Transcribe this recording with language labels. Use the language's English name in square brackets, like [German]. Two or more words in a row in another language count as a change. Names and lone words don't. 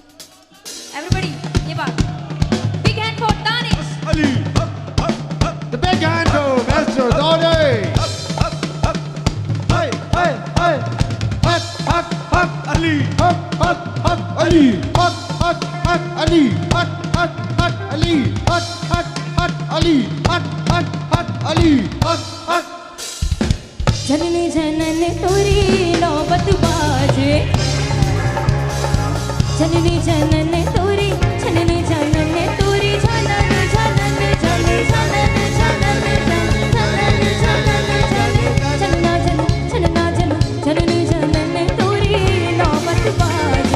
[English] everybody yeah but, big hand for Danish. Ali, the big hand to Mr. Danish. Ali, Ali, Ali, Ali, Ali, Ali. [Hindi] जननी जनन तोरी नौबत बाजे, जननी जनन तोरी, जननी जनन तोरी, जनन जनन जनन जनन जनन जनन जनना जन जनना जन जननी जनन तोरी नौबत बाजे।